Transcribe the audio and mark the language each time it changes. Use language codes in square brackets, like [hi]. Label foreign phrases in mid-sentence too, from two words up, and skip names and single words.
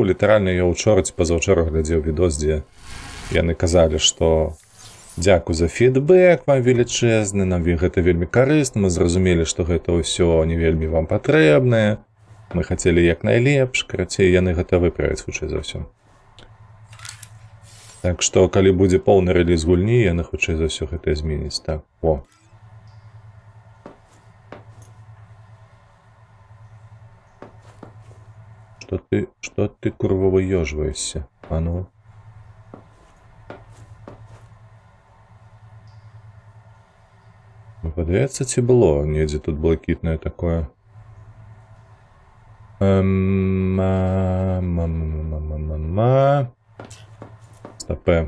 [be] Літаральна я ўчора ці пазаўчора глядзеў відос, дзе яны казалі, што дзякуй за фідбэк вам велічэзны, нам гэта вельмі карысна, мы зразумелі, што гэта ўсё не вельмі вам патрэбнае. Мы хацелі як найлепш, карацей, яны гэта выправяць хутчэй за ўсё. Так што, калі будзе поўны рэліз гульні, яны хутчэй за ўсё гэта зменяць. [ru] Так, о. Что ты курва выёжваешься? А ну. [be] Падаецца, ці было недзе тут блакітнае такое? Стопе.